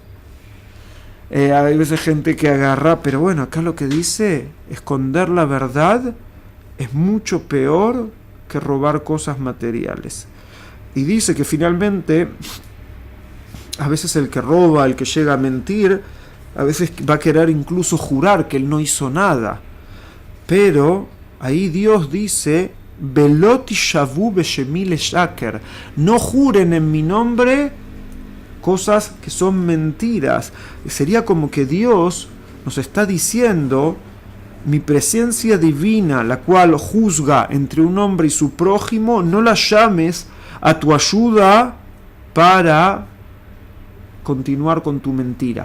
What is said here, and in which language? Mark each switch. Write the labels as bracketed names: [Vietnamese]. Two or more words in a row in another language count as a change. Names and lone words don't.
[Spanish] Hay veces gente que agarra, pero bueno, acá lo que dice, esconder la verdad es mucho peor que robar cosas materiales. Y dice que finalmente, a veces el que roba, el que llega a mentir, a veces va a querer incluso jurar que él no hizo nada. Pero ahí Dios dice, [Hebrew] ולא תשבעו בשמי לשקר, [Spanish] no juren en mi nombre cosas que son mentiras. Sería como que Dios nos está diciendo, mi presencia divina, la cual juzga entre un hombre y su prójimo, no la llames a tu ayuda para continuar con tu mentira.